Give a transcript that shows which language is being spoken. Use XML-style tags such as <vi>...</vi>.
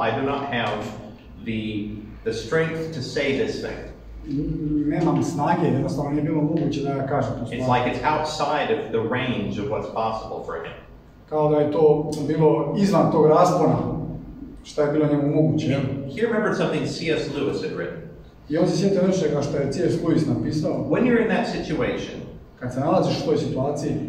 <en>I do not have the strength to say this thing.</en> <hr>Nemam snage, jednostavno nije bilo moguće da ja kažem tu stvar.</hr> <en>It's like it's outside of the range of what's possible for him.</en> <hr>Kao da je to bilo izvan tog raspona, šta je bilo njemu moguće.</hr> <en>He remembered something C.S. Lewis had written.</en> <hr>I on se sjetio nečega što je C.S. Lewis napisao.</hr> <en>When you're in that situation,</en> <hr>kad se nalaziš u toj situaciji,</hr>